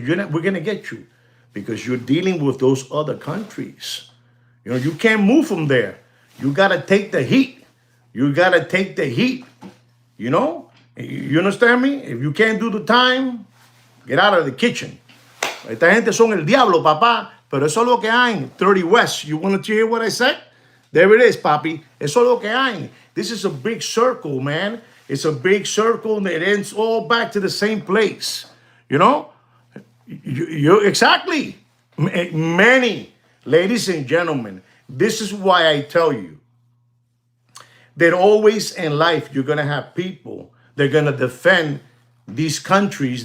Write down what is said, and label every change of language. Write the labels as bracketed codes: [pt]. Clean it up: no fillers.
[en] We're going to get you. Because you're dealing with those other countries. You can't move from there. You got to take the heat. You got to take the heat. You understand me? If you can't do the time, get out of the kitchen. [es] Esta gente son el diablo, papá. Pero eso es lo que hay. 30 West. [en] You want to hear what I said? There it is, papi. [es] Eso es lo que hay. [en] This is a big circle, man. It's a big circle that ends all back to the same place. Exactly. Many, ladies and gentlemen, this is why I tell you that always in life you're going to have people that are going to defend these countries.